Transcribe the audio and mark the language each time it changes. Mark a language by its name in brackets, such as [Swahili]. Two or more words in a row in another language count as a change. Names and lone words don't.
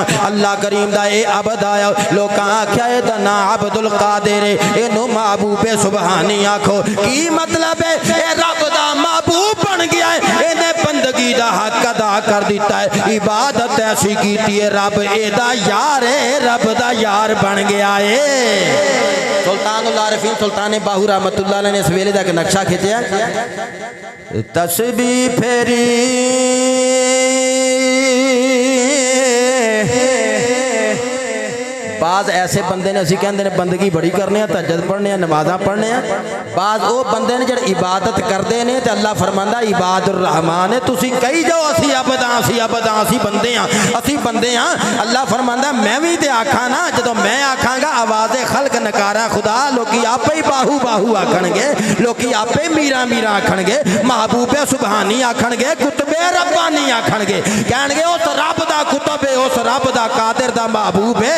[Punjabi] اللہ کریم دا اے عبد آیا۔ لوگ آکھیا دا نا عبدالقادر اینوں محبوبِ سبحانی آکھو. کی مطلب ہے? اے رب دا محبوب بن گیا ہے، اینہے بندگی دا حق ادا کر دتا ہے، عبادت ایسی کی ہے. رب ایدا یار ہے، رب دا یار بن گیا ہے. سلطان العارفین سلطان باہو رحمۃ اللہ علیہ نے اس ویلے دا ایک نقشہ کھچیا. تسبیح پھیری باز ایسے بندے نے، اسی کہتے ہیں بندگی بڑی کرنے، تہجد پڑھنے، نمازاں پڑھنے. باز وہ بندے نے جو عبادت کرتے ہیں تو اللہ فرماندا عباد الرحمٰن ہے. تسی کہی جاؤ اسی عبد ہاں، اسی عبد ہاں، اسی بندے ہاں، اسی بندے ہاں. اللہ فرماندا میں بھی تو آکھا نا، جو میں آکھاں گا آوازِ خلق نقارہ خدا، لوگ آپے ہی باہو باہو آکھن گے، لوگ آپے میرا میرا آکھن گے، محبوبِ سبحانی آکھن گے، قطبِ ربانی آکھن گے، کہن گے اس رب دا قطب ہے، اس رب دا قادر دا محبوب ہے.